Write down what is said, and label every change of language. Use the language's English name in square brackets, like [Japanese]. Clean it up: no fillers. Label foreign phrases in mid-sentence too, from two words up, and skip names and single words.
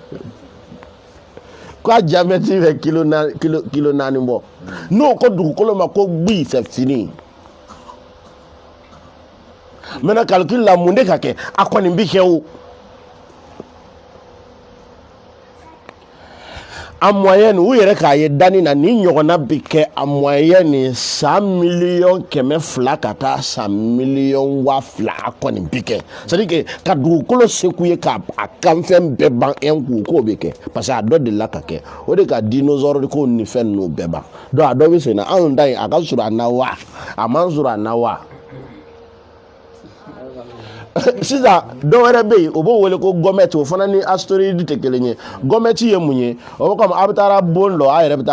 [Bambara] k'a diamètre bɛ kilo 4 bɔ n'o ko dugukolo ma ko gbi [French] c'est fini maintenant calcul [Bambara] la mun de ka kɛ a kɔni bi kɛ o [French] en moyenne [Bambara] u yɛrɛ k'a ye danni na ni ɲɔgɔnna bi kɛ [French] en moyenne [Bambara] 100 millions kɛmɛ fila ka taa 100 millions 2,000 a kɔni bi kɛ [French] c'est à dire que [Bambara] ka dugukolo se k'u ye k'a kanfɛn bɛɛ ban [French] un coup [Bambara] k'o bɛ kɛ [French] parce que [Bambara] a dɔ delila ka kɛ o de ka dinosaure ko ni fɛn ninnu bɛɛ ban donc a dɔ bɛ sen na anw ta in a ka surun an na wa a man surun an na wa sisan dɔ wɛrɛ bɛ yen o b'o wele ko gɔmɛti o fana ni astéroïde tɛ kelen ye gɔmɛti ye mun ye o bɛ comme a bɛ taa bon dɔ a yɛrɛ bɛ taa